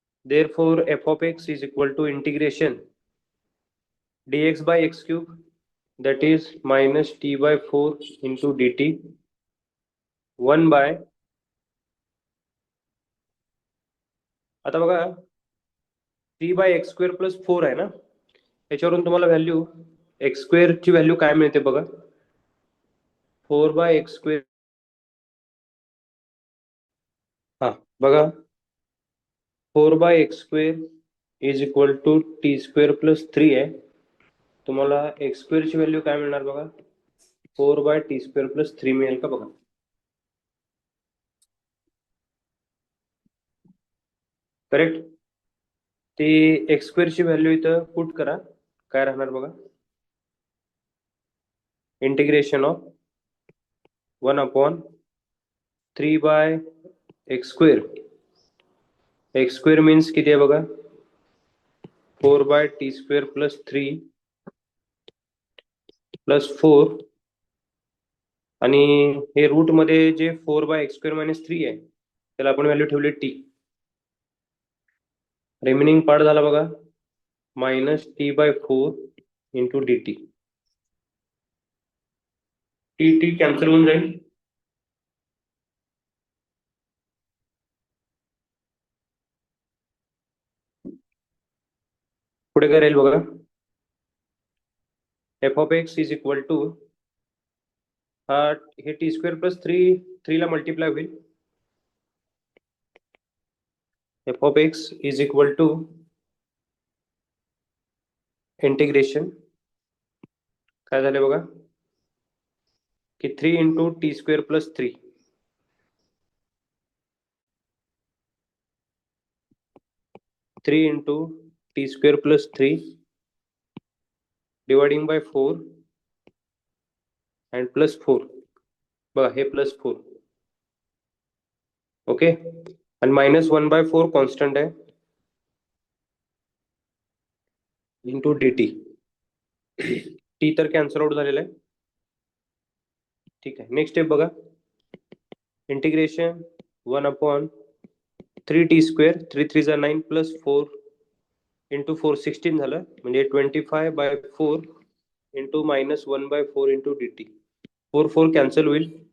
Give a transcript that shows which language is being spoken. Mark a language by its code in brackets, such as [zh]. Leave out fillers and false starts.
[en] therefore f of x is equal to integration dx by x cube that is minus t by 4 into dt 1 by. [mr] आता बघा 3 bye x square plus 4 आहे ना. याच्यावरून तुम्हाला value x square ची value काय मिळते बघा. 4 बाय एक्स स्क्वेअर. हा बघा 4 bye x square [en] is equal to [mr] T square plus 3 आहे. तुम्हाला एक्स स्क्वेअर ची व्हॅल्यू काय मिळणार बघा. 4 बाय टी स्क्वेअर प्लस 3 मिळेल का बघा. करेक्ट. ती एक्स स्क्वेअर ची व्हॅल्यू इथं पुट करा. काय राहणार बघा. [en] Integration of 1 upon 3 by x square. [mr] X square means किती आहे बघा. 4 bye T square plus 3 plus 4 आणि हे रूट मध्ये जे 4 बाय एक्स स्क्वेअर मायनस 3 आहे त्याला आपण व्हॅल्यू ठेवली टी. रिमेनिंग पार्ट झाला बघा minus T bye 4 into D T. T T cancel होऊन जाईल. पुढे काय राहील बघा. [en] f of x is equal to [mr] हे टी स्क्वेअर प्लस 3 ला मल्टिप्लाय होईल. [en] f of x is equal to [mr] integration काय झाले बघा की 3 into T square plus 3, 3 into T square plus 3 dividing bye 4 and plus 4. बघा हे प्लस 4. ओके. आणि -1/4 कॉन्स्टंट आहे इंटू डी टी. टी तर कॅन्सल आउट झालेला आहे. ठीक आहे. नेक्स्ट स्टेप बघा. इंटिग्रेशन 1/3t², 3 3 जा 9 प्लस 4 इंटू 4 16 झालं, म्हणजे 25/4 into -1/4 into D T. 4 4 cancel होईल.